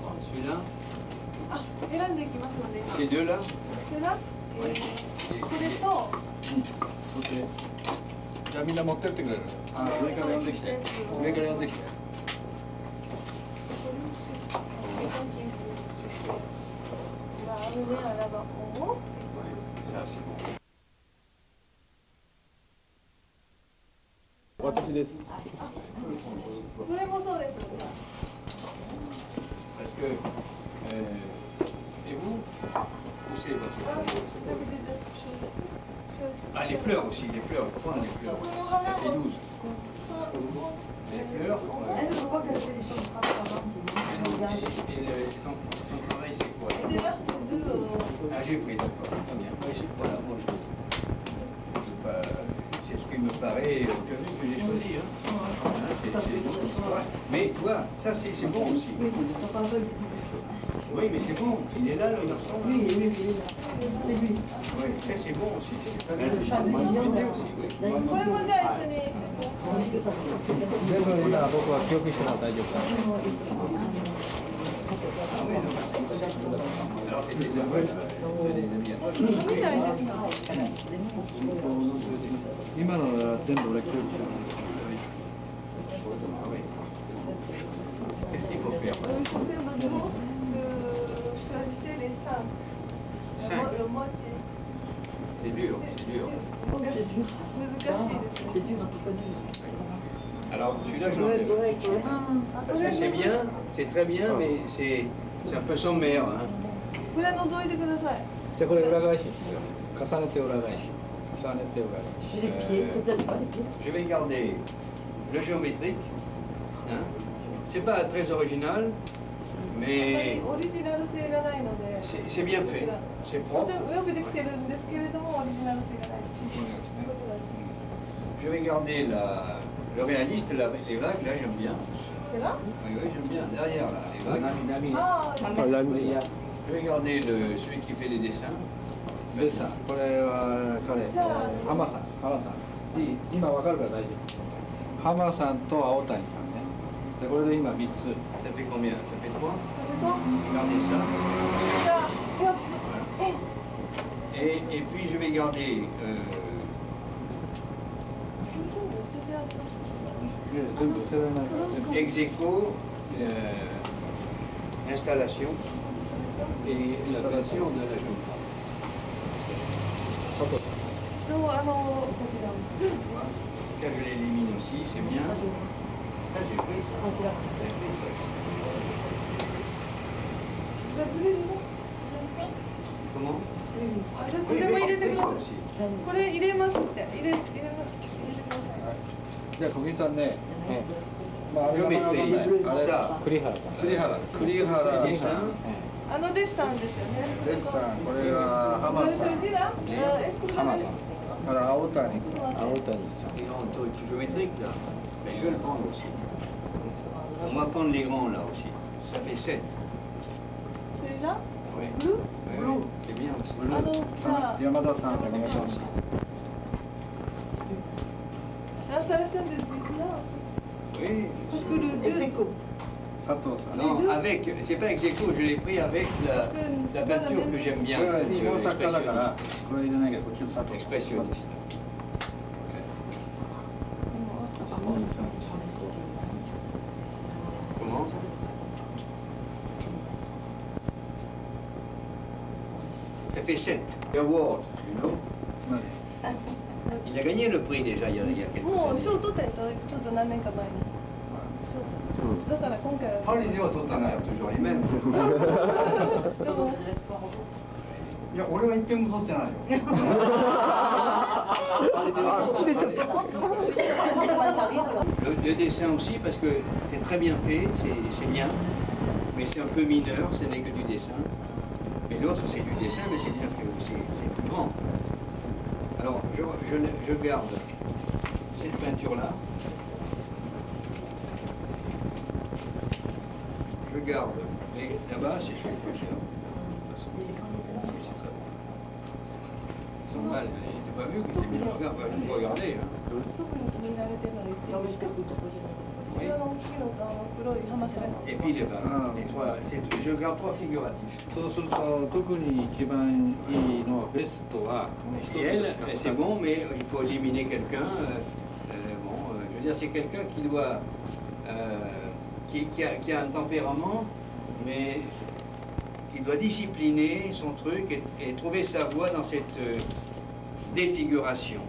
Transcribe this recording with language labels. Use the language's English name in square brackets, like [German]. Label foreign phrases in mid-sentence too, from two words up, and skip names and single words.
[French] Celui-là. Ah, Ces deux-là. C'est là. Oui. [Japanese] Et これと。 OK。じゃあみんな持ってってくれる？あ、上から呼んできて。上から呼んできて。私です。これもそうです。 [French] Parce que, et vous, où c'est votre famille? Ah, les fleurs aussi, les fleurs, il faut prendre les fleurs. Ça fait 12. Les fleurs. Et son travail, c'est quoi? Ah, j'ai pris, d'accord. Très bien. Voilà, moi, c'est ce qui me paraît que j'ai choisi. Hein. Mais tu vois, ça c'est bon aussi. Oui, mais c'est bon. Il est là, le garçon. Oui, oui, oui. C'est lui. Oui, ça c'est bon aussi. C'est très bien. C'est aussi, oui. [Japanese] これもじゃあ一緒にしてこう。全部今僕は記憶しても大丈夫か。 [French] Alors c'est des amis. [Japanese] 見ないですか。今のは全部俺記憶してる。 [French] Qu'est-ce qu'il faut faire? Choisissez les cinq. 5. Le moitié. C'est dur, c'est dur. [Japanese] 難しいですね。 [French] C'est dur, un peu pas dur. Alors celui-là, j'en ai. Parce que c'est bien, c'est très bien, mais c'est un peu sommaire. Hein. [Japanese] これ覗いてください。じゃあこれ裏返し重ねて裏返し重ねて裏返し。 [French] Et les pieds, peut-être pas les pieds. Je vais garder le géométrique. Hein. C'est pas très original, mais [Japanese] オリジナル性がないので。 [French] c'est bien fait. C'est [Japanese] と [French] propre. [Japanese] てもよくできてるんですけれども、オリジナル性がない。こちら。 [French] Je vais garder le réaliste, les vagues, là j'aime bien. C'est là? Oui, oui, j'aime bien. Derrière, là, les vagues. Ah, Je vais garder celui qui fait les dessins. [Japanese] でさ、これは彼、浜さん。いい、今わかるから大丈夫。浜さんと青谷さんね。で、これで今3つ。 [French] Ça fait combien? Ça fait 3? [Japanese] それと。 [French] Regardez ça. [Japanese] じゃあ4つ。 [French] Et puis je vais garder [Japanese] 全部寄せられないから。 [French] ex aequo l'installation et la passion de la jeune femme. [Japanese] どうも先ほ [French] Ça je l'élimine aussi, c'est bien. Ça j'ai pris ça. J'ai pris ça. [Japanese] ど。ブルーの。 [French] Comment? [Japanese] あ、じゃあそれも入れてください。 [French] aussi. [Japanese] これ入れますって入れます入れてください。じゃあ小木さんね。まああれ [French] Je [Japanese] がまだわかんない。 [French] mettrai [Japanese] あれ [French] ça. [Japanese] 栗原さん。栗原 [French] Les [Japanese] さ [French] dessins. [Japanese] ん。あのデッサンですよね。デッサン、これは浜さん。浜さん。から青谷。青谷さん。 [French] Les grands trucs géométriques là. Mais je vais le prendre aussi. On va prendre les grands là aussi. Ça fait 7. celui-là? Oui. Bleu? Oui, oui, c'est bien aussi. [Japanese] あの、じゃあ、山田さん。 [French] l'installation de là aussi. Oui. Parce que le 2, [Japanese] 佐藤さん。 [French] Non, avec, c'est pas ex aequo, je l'ai pris avec la peinture que j'aime [Japanese] こ [French] bien. [Japanese] れは違う [French] c'est [Japanese] 作家だから、 [French] expressionniste. [Japanese] これ入れないけど、こっちの佐藤。 [French] Expressionniste. Comment? Ça fait 7. [English] Award, you know? [French] Il a gagné le prix déjà il y a quelques [Japanese] もう [French] années. [Japanese] 賞取ったでしょ、ちょっと何年か前に。賞取った。だから今回は。パリでは取ったんだよ。 [French] Toujours les mêmes. [Japanese] でも、いや、俺は一遍も取ってないよ。 [French] Le dessin aussi parce que c'est très bien fait, c'est bien, mais c'est un peu mineur, ce n'est que du dessin. Et l'autre c'est du dessin, mais c'est bien fait aussi, c'est plus grand. Alors je garde cette peinture-là. Je garde là-bas, c'est celui que j'ai. Sans mal, t'as pas vu que t'es bien. Regarde, vous regardez. Hein. [Japanese] 特に気に入られてるの言っていいですか？ ちらの大きいのと黒い浜さんの。 [French] Et puis les trois, je garde trois figuratifs. [Japanese] そうすると特に一番いいのはベストは一つ [French] Et [Japanese] で [French] elle, [Japanese] すか [French] c'est bon, mais il faut éliminer quelqu'un. Je veux dire, c'est quelqu'un qui doit, qui a un tempérament, mais qui doit discipliner son truc et trouver sa voie dans cette défiguration.